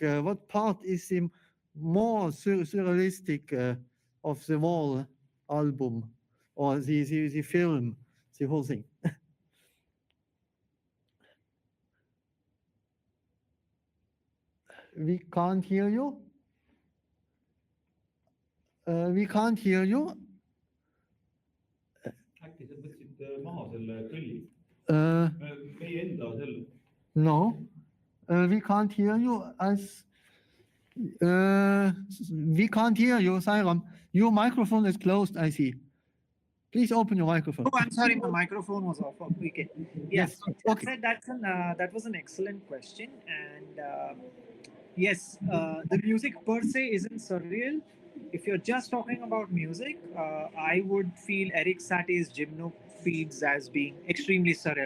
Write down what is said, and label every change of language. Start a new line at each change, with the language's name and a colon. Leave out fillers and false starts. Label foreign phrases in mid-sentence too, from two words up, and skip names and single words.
English: What part is the more surrealistic of the whole album or the film, the whole thing? We can't hear you. We can't hear you.
Estonian: Äkki sa võtsid maha selle kõlli? Meie enda selle.
English: No, we can't hear you. We can't hear you, Sairam. Your microphone is closed, I see. Please open your microphone. Oh, I'm sorry, my microphone was off. Okay. Yes. Okay. That was an excellent question, and yes, the music per se isn't surreal, if you're just talking about music, I would feel Eric Satie's Gymno feeds as being extremely surreal.